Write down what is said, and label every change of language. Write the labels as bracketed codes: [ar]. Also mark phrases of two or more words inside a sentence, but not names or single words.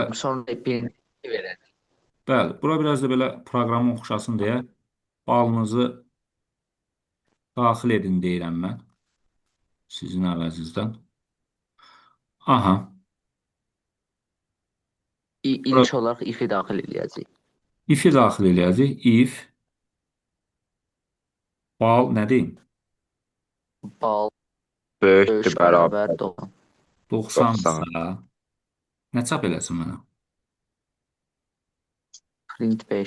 [az] Sonra birinci verək. bəli, bura biraz da belə proqramı oxşasın deyə balınızı daxil edin deyirəm mən. Sizin əvəzinizdən. Aha. İlk olaraq if-i daxil edəcəyik. If-i daxil edəcək. If bal nə deyim? Bal Böyükdür, böyük bərabər bərabər 90. 90-sa nə çap eləsin mənə? [en] Print 5.